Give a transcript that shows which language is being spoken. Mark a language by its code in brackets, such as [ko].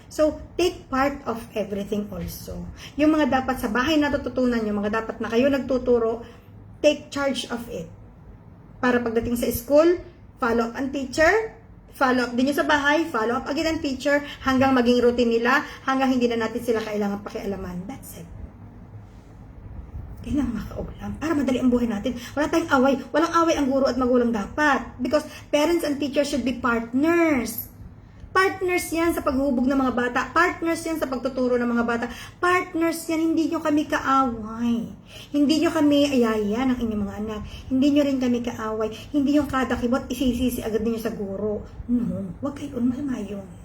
[en] So, take part of everything also. [tl] Yung mga dapat sa bahay natututunan, yung mga dapat na kayo nagtuturo, take charge of it. Para pagdating sa school, follow up ang teacher, follow up din yung sa bahay, follow up again ang teacher, hanggang maging routine nila, hanggang hindi na natin sila kailangan pakialaman. That's it. Yan ang makaulam. Para madali ang buhay natin. Wala tayong away. Walang away ang guro at magulang dapat. [en] Because parents and teachers should be partners. [tl] Partners yan sa paghubog ng mga bata. Partners yan sa pagtuturo ng mga bata. Partners yan. Hindi nyo kami kaaway. Hindi nyo kami ayaya ng inyong mga anak. Hindi nyo rin kami kaaway. Hindi yung kada kibot isisisi agad ninyo sa guro. No. Huwag kayo. Masama yun.